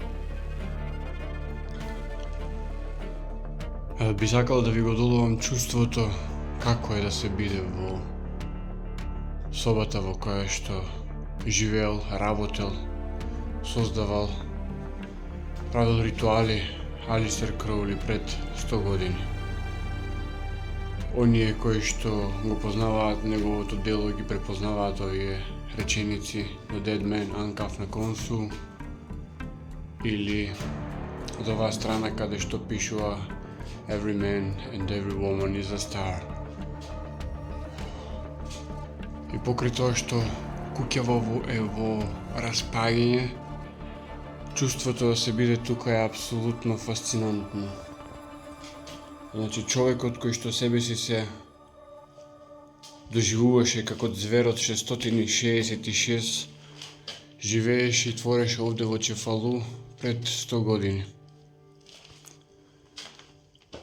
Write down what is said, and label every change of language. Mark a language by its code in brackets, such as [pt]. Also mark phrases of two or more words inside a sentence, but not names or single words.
[mk] Би сакал да ви го долувам чувството како е да се биде во собата во која што живеел, работел, создавал, правил ритуали Алистер Кроули пред 100 години. Оние кои што го познаваат неговото дело ги препознаваат овие реченици The Dead Man Uncaf на Консу или од оваа страна каде што пишува [en] Every man and every woman is a star. [mk] И покрај тоа што куќава е во распаѓање, чувството да се биде тука е апсолутно фасцинантно. Значи, човекот кој што себе си се доживуваше како зверот 666, живееше и твореше овде во Чефалу пред 100 години.